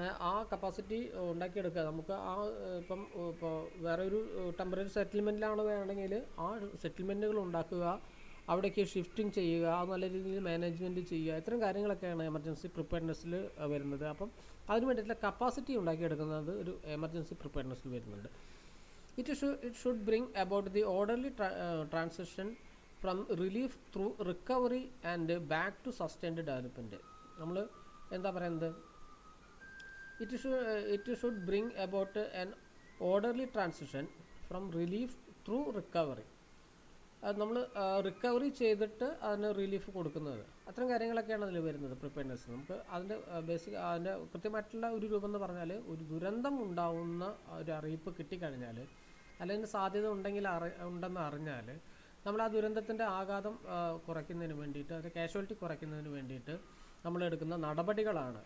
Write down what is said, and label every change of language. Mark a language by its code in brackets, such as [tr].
[ml] ആ കപ്പാസിറ്റി ഉണ്ടാക്കിയെടുക്കുക നമുക്ക് ഇപ്പോൾ വേറൊരു ടെമ്പററി സെറ്റിൽമെൻറ്റിലാണ് വേണമെങ്കിൽ ആ സെറ്റിൽമെൻറ്റുകൾ ഉണ്ടാക്കുക, അവിടേക്ക് ഷിഫ്റ്റിംഗ് ചെയ്യുക, അത് നല്ല രീതിയിൽ മാനേജ്മെൻറ്റ് ചെയ്യുക, ഇത്തരം കാര്യങ്ങളൊക്കെയാണ് എമർജൻസി പ്രിപ്പയർനെസ്സിൽ വരുന്നത്. അപ്പം അതിന് വേണ്ടിയിട്ടുള്ള കപ്പാസിറ്റി ഉണ്ടാക്കിയെടുക്കുന്നത് ഒരു എമർജൻസി പ്രിപ്പയർനെസ്സിൽ വരുന്നുണ്ട്. [en] It should bring about the orderly transition from relief through recovery and back to sustained development. [ml] നമ്മൾ എന്താ പറയുന്നത്, [en] it should bring about an orderly transition from relief through recovery. [ml] അത് നമ്മൾ റിക്കവറി ചെയ്തിട്ട് അതിന് റിലീഫ് കൊടുക്കുന്നത്, അത്തരം കാര്യങ്ങളൊക്കെയാണ് അതിൽ വരുന്നത് പ്രിപ്പയർനെസ്. നമുക്ക് അതിൻ്റെ അതിൻ്റെ കൃത്യമായിട്ടുള്ള ഒരു രൂപം എന്ന് പറഞ്ഞാൽ, ഒരു ദുരന്തം ഉണ്ടാവുന്ന ഒരു അറിയിപ്പ് കിട്ടിക്കഴിഞ്ഞാൽ അല്ലെങ്കിൽ സാധ്യത ഉണ്ടെന്ന് അറിഞ്ഞാൽ നമ്മൾ ആ ദുരന്തത്തിൻ്റെ ആഘാതം കുറയ്ക്കുന്നതിന് വേണ്ടിയിട്ട്, അതിൻ്റെ കാഷ്വാലിറ്റി കുറയ്ക്കുന്നതിന് വേണ്ടിയിട്ട് നമ്മൾ എടുക്കുന്ന നടപടികളാണ്.